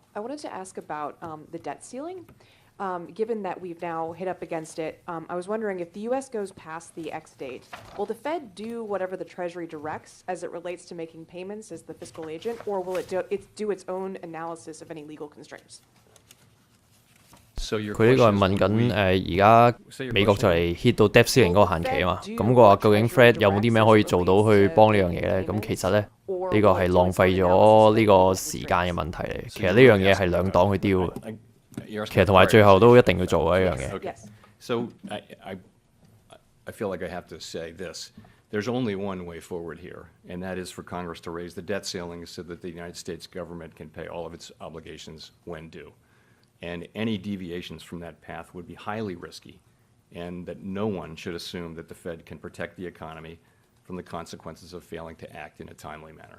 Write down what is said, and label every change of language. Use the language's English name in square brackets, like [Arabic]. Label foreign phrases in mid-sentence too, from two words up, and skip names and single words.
[English] I wanted to ask about the debt ceiling. Given that we've now hit up against it, I was wondering if the U.S. goes past the X date, will the Fed do whatever the Treasury directs as it relates to making payments as the fiscal agent, or will it do its own analysis of any legal constraints? [Cantonese] 佢呢個係問緊而家美國就嚟 hit 到 [English] debt ceiling [Cantonese] 嗰個限期啊嘛，咁佢話究竟 Fed 有冇啲咩可以做到去幫呢樣嘢咧？咁其實咧呢個係浪費咗呢個時間嘅問題嚟。其實呢樣嘢係兩黨去 deal 嘅。其實同埋最後都一定要做嘅一樣嘢。 [English] Okay. So I feel like I have to say this. There's only one way forward here, and that is for Congress to raise the debt ceiling so that the United States government can pay all of its obligations when due. And any deviations from that path would be highly risky, and that no one should assume that the Fed can protect the economy from the consequences of failing to act in a timely manner.